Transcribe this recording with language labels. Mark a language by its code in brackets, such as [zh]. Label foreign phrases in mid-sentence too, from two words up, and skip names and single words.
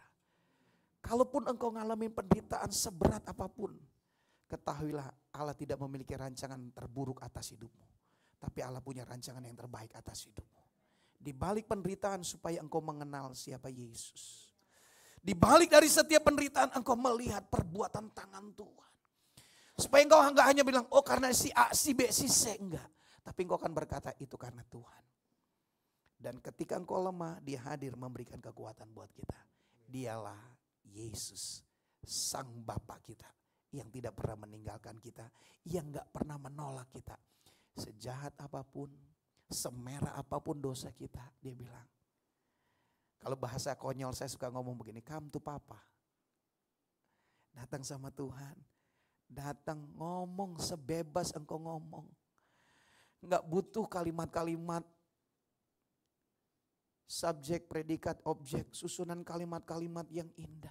[id] Kalaupun engkau ngalamin penderitaan seberat apapun, ketahuilah Allah tidak memiliki rancangan terburuk atas hidupmu. Tapi Allah punya rancangan yang terbaik atas hidupmu. Di balik penderitaan supaya engkau mengenal siapa Yesus. Di balik dari setiap penderitaan engkau melihat perbuatan tangan Tuhan. Supaya engkau enggak hanya bilang, oh karena si A, si B, si C. Enggak. Tapi engkau akan berkata itu karena Tuhan. Dan ketika engkau lemah, dia hadir memberikan kekuatan buat kita. Dialah Yesus, Sang Bapa kita. Yang tidak pernah meninggalkan kita. Yang enggak pernah menolak kita. Sejahat apapun, semerah apapun dosa kita, dia bilang. Kalau bahasa konyol saya suka ngomong begini, [en] come to Papa. [id] Datang sama Tuhan. Datang ngomong sebebas engkau ngomong. Enggak butuh kalimat-kalimat subjek, predikat, objek, susunan kalimat-kalimat yang indah.